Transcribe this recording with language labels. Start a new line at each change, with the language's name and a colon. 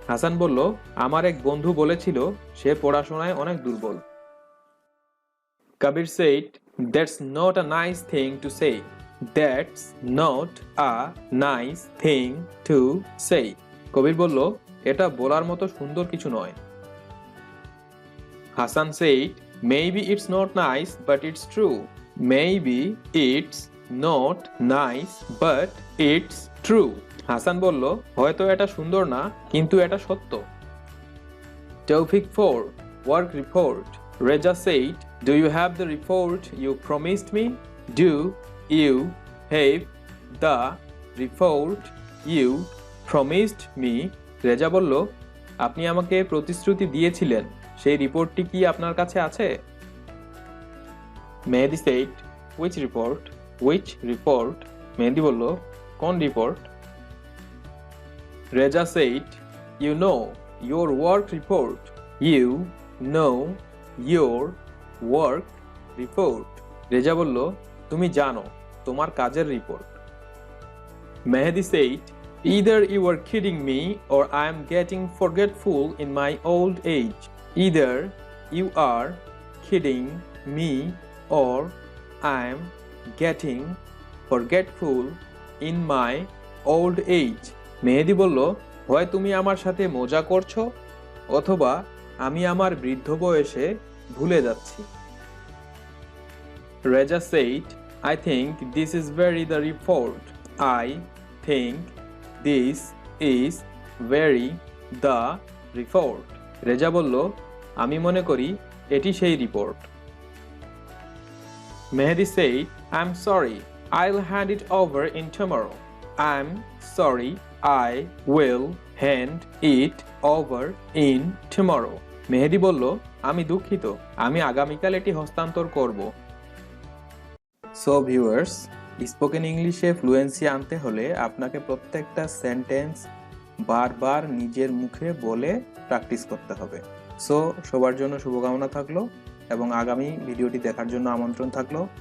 Bangla: হাসান বলল, আমার এক বন্ধু বলেছিল সে পড়াশোনায় অনেক দুর্বল।
English: Kabir said, that's not a nice thing to say. That's not a nice thing to say.
Bangla: কবির বলল, এটা বলার মতো সুন্দর কিছু নয়।
English: Hassan said, maybe it's not nice, but it's true. Maybe it's not nice, but it's true.
Bangla: Hasan বলল, হয়তো এটা সুন্দর না, কিন্তু এটা সত্য।
English: Tawfiq 4, work report. Reza said, do you have the report you promised me? Do you have the report you promised me?
Bangla: Reza বলল, আপনি আমাকে প্রতিশ্রুতি দিয়েছিলেন, সেই রিপোর্টটি কি আপনার কাছে আছে?
English: Mehedi said, which report? Which report?
Bangla: মেহেদি বলল, কোন report?
English: Reza said, you know your work report. You know your work report.
Bangla: Reza বলল, তুমি জানো তোমার কাজের report.
English: Mehedi said, either you are kidding me or I am getting forgetful in my old age. Either you are kidding me or I am getting forgetful in my old age.
Bangla: মেহেদি বলল, হয় তুমি আমার সাথে মজা করছো অথবা আমি আমার বৃদ্ধ বয়সে ভুলে যাচ্ছি।
English: Reza said, I think this is very the report. I think this is very the report.
Bangla: Reza বলল, আমি মনে করি এটি সেই report.
English: Mehedi said, I'm sorry, I'll hand it over in tomorrow. I'm sorry, I will hand it over in tomorrow.
Bangla: মেহেদি বলল, আমি দুঃখিত, আমি আগামীকাল এটি হস্তান্তর করব। সো ভিউয়ার্স, স্পোকেন ইংলিশে ফ্লুয়েন্সি আনতে হলে আপনাকে প্রত্যেকটা সেন্টেন্স বারবার নিজের মুখে বলে প্র্যাকটিস করতে হবে। সো সবার জন্য শুভকামনা থাকলো এবং আগামী ভিডিওটি দেখার জন্য আমন্ত্রণ থাকলো।